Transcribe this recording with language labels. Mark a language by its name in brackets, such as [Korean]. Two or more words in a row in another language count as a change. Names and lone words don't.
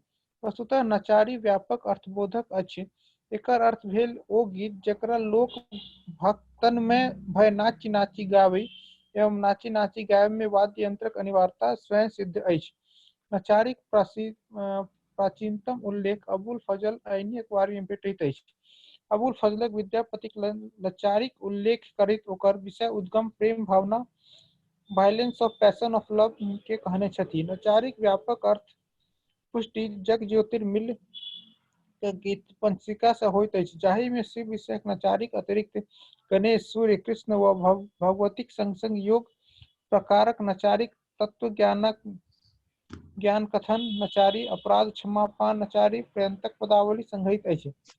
[Maithili] वस्तुतः नचारी व्यापक अर्थबोधक अछि। एकर अर्थ भेल ओ गीत जकरा लोक भक्तन में भय नाची नाची गाबै एवं नाची नाची गायब में वाद्य यंत्रक अनिवार्यता स्वयं सिद्ध अछि। नचारीक प्राचीनतम उल्लेख अबुल फजल ऐनी अखबार में भेटैत अछि। अबुल फजलक विद्यापतिक नचारीक उल्लेख करैत ओकर विषय उद्गम प्रेम भावना [English] violence of passion of love [Maithili] के कहने छथि। नचारीक व्यापक अर्थ पुष्टि जग ज्योतिर्मिल के गीत पंचिका से होइत अछि, जाहि में शिव विषयक नचारीक अतिरिक्त गणेश, सूर्य, कृष्ण व भगवतीक संग संग योग प्रकारक नचारीक तत्व ज्ञान कथन नचारी, अपराध क्षमापान नचारी पर्यंतक पदावली संग्रहित अछि।